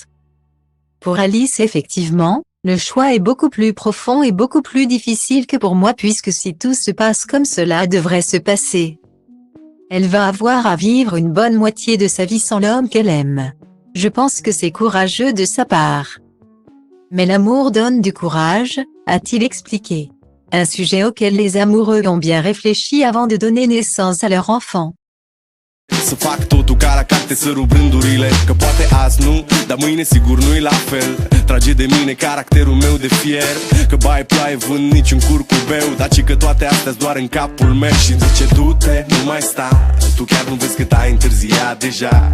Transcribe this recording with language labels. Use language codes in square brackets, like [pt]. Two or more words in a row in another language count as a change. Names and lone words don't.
[fr] Pour Alice effectivement, le choix est beaucoup plus profond et beaucoup plus difficile que pour moi puisque si tout se passe comme cela devrait se passer, elle va avoir à vivre une bonne moitié de sa vie sans l'homme qu'elle aime. Je pense que c'est courageux de sa part. Mais l'amour donne du courage, a-t-il expliqué. Un sujet auquel les amoureux ont bien réfléchi avant de donner naissance à leur enfant. [ro] Să fac totul ca la carte, să rup rândurile, că poate azi nu, dar mâine sigur nu-i la fel. Trage de mine caracterul meu de fier, că baie ploaie vând niciun curcubeu, dar ci că toate astea-s doar în capul meu. Și-mi zice du-te, nu mai sta, tu chiar nu vezi cât ai întârziat deja.